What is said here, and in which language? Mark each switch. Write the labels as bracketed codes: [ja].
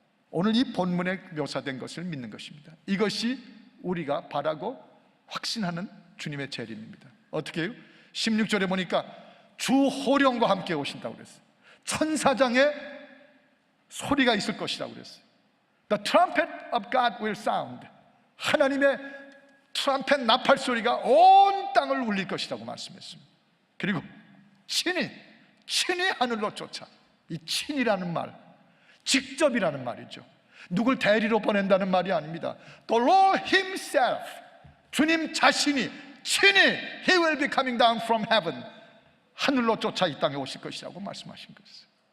[ko] 오늘 이 본문에 묘사된 것을 믿는 것입니다. 이것이 우리가 바라고 확신하는 주님의 재림입니다. 어떻게 해요? 16절에 보니까 주 호령과 함께 오신다고 그랬어요. 천사장의 소리가 있을 것이라고 그랬어요. [en] The trumpet of God will sound. [ko] 하나님의 트럼펫 나팔 소리가 온 땅을 울릴 것이라고 말씀했습니다. 그리고 친히 하늘로 쫓아. 이 친이라는 말, 직접이라는 말이죠. 누굴 대리로 보낸다는 말이 아닙니다. [en] The Lord Himself, [ko] 주님 자신이 친히 [en] He will be coming down from heaven, [ko] 하늘로 쫓아 이 땅에 오실 것이라고 말씀하신 것이죠.